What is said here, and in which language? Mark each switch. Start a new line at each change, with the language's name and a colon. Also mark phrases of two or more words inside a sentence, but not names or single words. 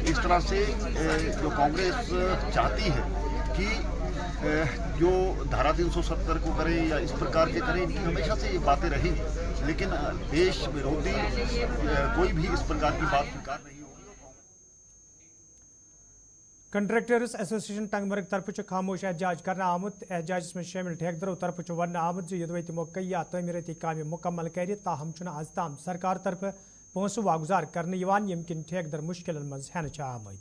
Hindi: इस तरह से जो कांग्रेस चाहती है कि जो धारा 370 को करें या इस प्रकार के करें, इनकी हमेशा से ये बातें रही, लेकिन देश विरोधी कोई भी इस प्रकार की बात स्वीकार नहीं होगी।
Kashmiri: कंट्रैक्टर्स एसोसिएशन टंगमर्ग तरफ खामोश एहतजाज करना आमुत। एहतजाज में शामिल ठेकेदारों तरफ वन आमुत यदि तमो कई तमीरती काम मुकम्मल कर ताहम आज ताम सरकार तरफ पोंस वागुजार कर यम किन ठेकेदार मुश्किल मज हेन आमत।